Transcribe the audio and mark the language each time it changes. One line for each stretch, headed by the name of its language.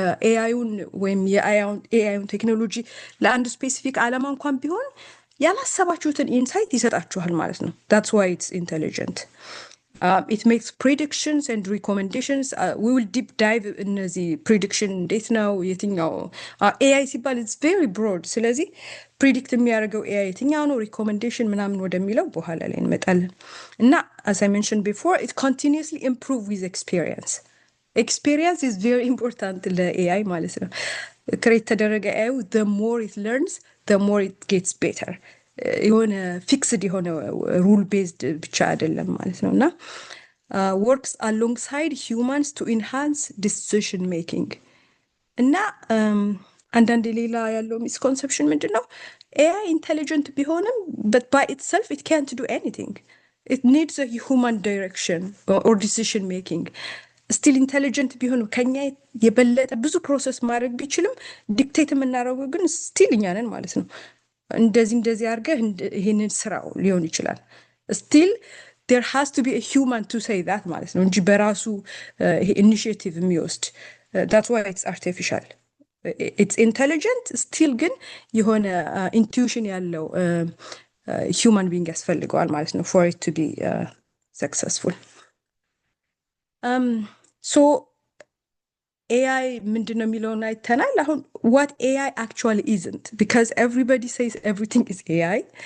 Amharic: ኤአዩን ወይም የኤአዩን ቴክኖሎጂ ለአንድ ስፔሲፊክ ዓላማ እንኳን ቢሆን ያላሰባችሁትን ኢንሳይት ይሰጣችኋል ማለት ነው።
English: that's why it's intelligent. It makes predictions and recommendations. We will deep dive in the prediction
Amharic: እንዴት ነው የትኛው AI ሲባል
English: it's very broad።
Amharic: ስለዚህ predict የሚያደርገው AI የትኛው ነው recommendation ምናምን ወደሚለው በኋላ ላይ እንመጣለን። እና
English: as I mentioned before, it continuously improve with experience. Experience is very important
Amharic: ለAI ማለት ነው። ክሬት ተደረገ
English: AI the more it learns, the more it gets better.
Amharic: የሆነ ፊክስድ የሆነ ሩል ቤዝድ ብቻ አይደለም ማለት ነው። እና
English: works alongside humans to enhance decision making።
Amharic: እና አንዳንድ ሌላ ያለው ሚስኮንሰፕሽን ምንድን ነው?
English: AI
Amharic: ኢንቴሊጀንት ቢሆንም
English: but by itself it can't do anything. It needs a human direction or decision making.
Amharic: ስቲል ኢንቴሊጀንት ቢሆንም ከኛ የበለጠ ብዙ ፕሮሰስ ማድረግ ቢችልም ዲክቴት የምናደርገው ግን ስቲል እኛ ነን ማለት ነው። እንደዚህ አድርገህ ይሄንን ስራው ሊሆን ይችላል። ስቲል
English: there has to be a human to say that
Amharic: ማለት ነው እንጂ በራሱ ኢኒሺዬቲቭ የሚወስድ
English: that's why it's artificial. It's intelligent still
Amharic: ግን የሆነ intuition ያለው human being ያስፈልገዋል ማለት ነው
English: for it to be successful. So AI
Amharic: ምንድነው የሚለውን አይተናል። አሁን
English: what AI actually isn't, because everybody says everything is AI.